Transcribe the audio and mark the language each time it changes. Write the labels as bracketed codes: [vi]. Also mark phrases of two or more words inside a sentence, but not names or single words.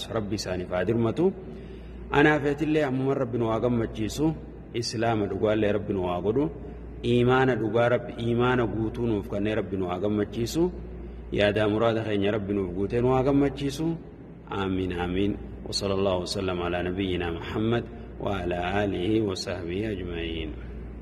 [om] Rabbi isaaniif haa dirmatu. Anaafeetillee ammuma rabbi nu haa gammachiisu. Islaama dhugaallee rabbi nu haa godhu. Imaana dhugaa rabbi imaana guutuu nuuf kanneen rabbi nu haa gammachiisu. Yaadaa muraada keenya rabbi nuuf guutee nu haa gammachiisu. Amiin amiin. [ar] وصلى الله وسلم على نبينا محمد وعلى آله وصحبه أجمعين.